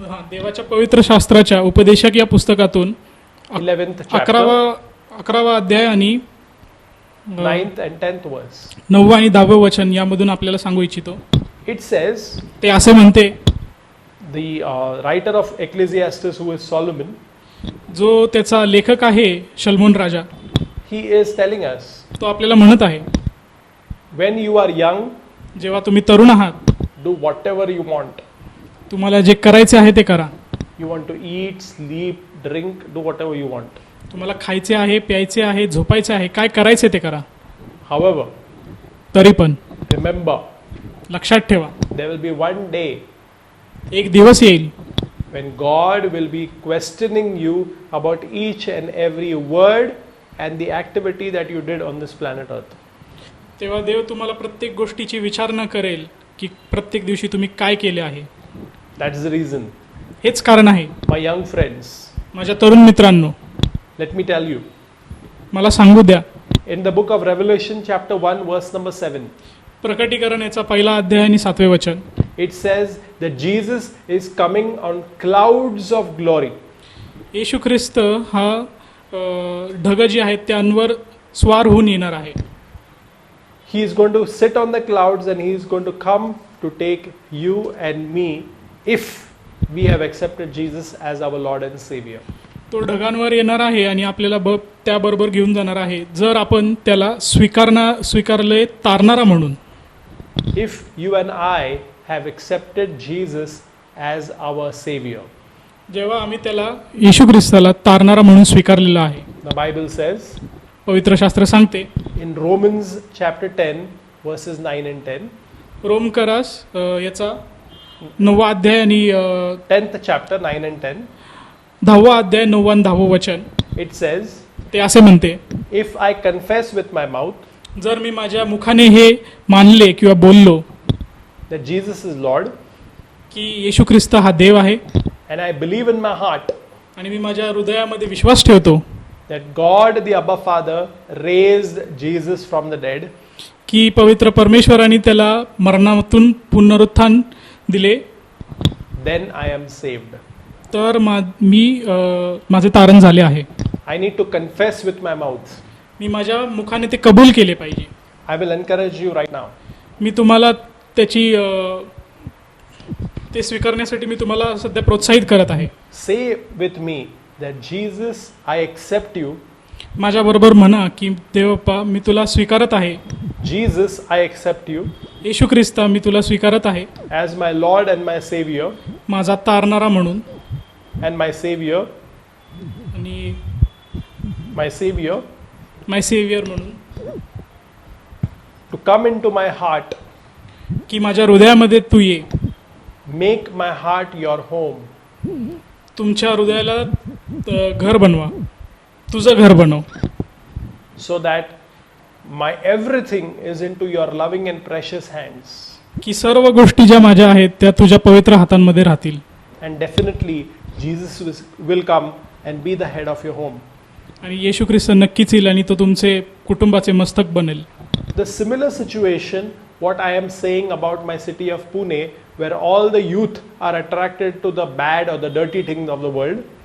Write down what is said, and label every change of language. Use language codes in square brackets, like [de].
[mr] देवाच्या पवित्र शास्त्राच्या उपदेशक या पुस्तकातून [en] 11th chapter [mr] 11वा अध्याय आणि [en] 9th and 10th verse. [mr] 9 आणि 10 वचन यामधून आपल्याला सांगू इच्छितो. [en] It says, [mr] ते असे म्हणते, [en] the writer of Ecclesiastes, who is Solomon, [mr] जो त्याचा लेखक आहे शलोमोन राजा, [en] he is telling us, [mr] तो आपल्याला म्हणत आहे, [en] when you are young, [mr] जेव्हा तुम्ही तरुण आहात, [en] do whatever you want. [mr] तुम्हाला जे करायचे आहे ते करा. [en] You want to eat, sleep, drink, do whatever you want. [mr] तुम्हाला खायचे आहे, प्यायचे आहे, झोपायचे आहे, काय करायचे ते करा. [en] However, [mr] तरी पण [en] remember, [mr] लक्षात ठेवा, [en] there will be one day [mr] एक दिवस येईल [en] when God will be questioning you about each and every word and the activity that you did on this planet earth. [mr] तेव्हा देव तुम्हाला प्रत्येक गोष्टीची विचारणा करेल की प्रत्येक दिवशी तुम्ही काय केले आहे. [en] That is the reason. [mr] हेच कारण आहे. [en] My young friends, [mr] माझ्या तरुण मित्रांनो, [en] let me tell you, [mr] मला सांगू द्या, [en] in the book of Revelation chapter 1 verse number 7, [mr] प्रकटीकरण याचा पहिला अध्याय आणि 7वे वचन, [en] it says that Jesus is coming on clouds of glory. [mr] येशू ख्रिस्त हा ढग जी आहेत त्यांवर स्वार होऊन येणार आहे. [en] He is going to sit on the clouds and he is going to come to take you and me if we have accepted Jesus as our Lord and Savior. [mr] तो ढगांवर येणार आहे आणि आपल्याला त्याबरोबर घेऊन जाणार आहे जर आपण त्याला स्वीकारले तारणारा म्हणून. [en] If you and I have accepted Jesus as our Savior. [mr] जेव्हा आम्ही त्याला येशू ख्रिस्ताला तारणारा म्हणून स्वीकारलेला आहे. [en] The Bible says [mr] पवित्र शास्त्र सांगते [en] in Romans chapter 10 verses 9 and 10. [mr] रोमकरास याचा 9वा अध्याय आणि [en] 10th chapter 9 and 10. [mr] 10वा अध्याय 9 आणि 10वं वचन, [en] It says, [mr] ते असे म्हणते, [en] if I confess with my mouth [mr] जर मी माझ्या मुखाने हे मानले किंवा बोललो [en] that Jesus is Lord [mr] की येशू ख्रिस्त हा देव आहे [en] and I believe in my heart [mr] आणि मी माझ्या हृदयामध्ये विश्वास ठेवतो [en] that God the Abba Father raised Jesus from the dead, [mr] की पवित्र परमेश्वराने त्याला मरणातून पुनरुत्थान दिले, [en] then I am saved. [mr] तर मी माझे तारण झाले आहे. [en] I need to confess with my mouth. [mr] मी माझ्या मुखाने ते कबूल केले पाहिजे. [en] I will encourage you right now. [mr] मी तुम्हाला त्याची ते स्वीकारण्यासाठी मी तुम्हाला सध्या प्रोत्साहित करत आहे. [en] Say with me that Jesus, I accept you. [mr] माझ्याबरोबर म्हणा की देवप्पा मी तुला स्वीकारत आहे. [en] Jesus, I accept you [mr] येशू ख्रिस्ता मी तुला स्वीकारत आहे [en] as my Lord and my Savior [mr] माझा तारणारा म्हणून [en] and my Savior, [mr] आणि [en] my Savior, my saviour [mr] म्हणून, [en] to come into my heart, [mr] की माझ्या हृदयामध्ये तू ये, [en] make my heart your home. [mr] तुमच्या हृदयाला घर बनवा, तुझं घर बनव, [en] So that my everything is into your loving and precious hands. [mr] की सर्व गोष्टी ज्या माझ्या आहेत त्या तुझ्या पवित्र हातांमध्ये राहतील. [en] And definitely Jesus will come and be the head of your home. [mr] आणि येशू ख्रिस्त नक्कीच येईल आणि तो तुमचे कुटुंबाचे मस्तक बनेल. [en] The similar situation, what I am saying about my city of Pune, where all the youth are attracted to the bad or the dirty things of the world.